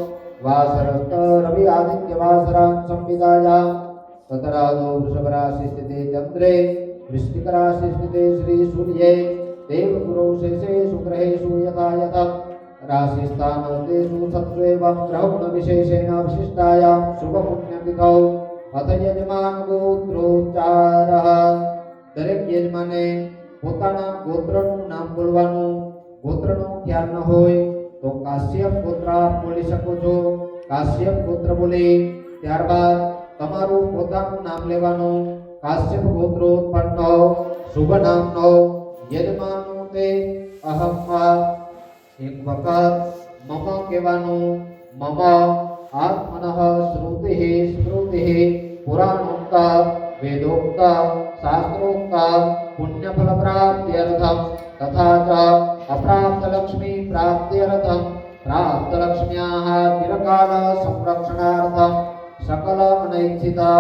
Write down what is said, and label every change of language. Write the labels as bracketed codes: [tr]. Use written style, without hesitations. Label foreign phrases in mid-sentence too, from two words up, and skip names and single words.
[sa] वासरस्त रवि आदित्य वासरां संविदायां ततरादो वृषभ राशि स्थिते चंद्रे वृश्चिक राशि स्थिते श्री सूर्ये देवगुरौ शेषे शुक्रहेषु यथा यथा राशिस्थानस्तेषु सत्त्वेवं ग्रहगुण विशेषेण विशिष्टायां शुभपुण्यतिथौ अथ यजमान गोत्रोच्चारः [gu] દરેક યજમાને પોતાના ગોત્રનું નામ બોલવાનું ગોત્રનો ખ્યાલ ન હોય તો કાશ્યપ ગોત્ર બોલી શકો છો કાશ્યપ ગોત્ર બોલી ત્યારબાદ તમારું પોતાનું નામ લેવાનું કાશ્યપ ગોત્રોત્પન્ન શુભ નામનો યજમાનનો તે અહમ એક વખત મમ કહેવાનું મમ [sa] आत्मनः श्रुतिः स्मृतिः पुराणोक्त वेदोक्त शास्त्रोक्त पुण्यफल प्राप्त्यर्थं तथा च अप्राप्त लक्ष्मी प्राप्त्यर्थं प्राप्त लक्ष्म्याः चिरकाल संरक्षणार्थं सकल अनैच्छित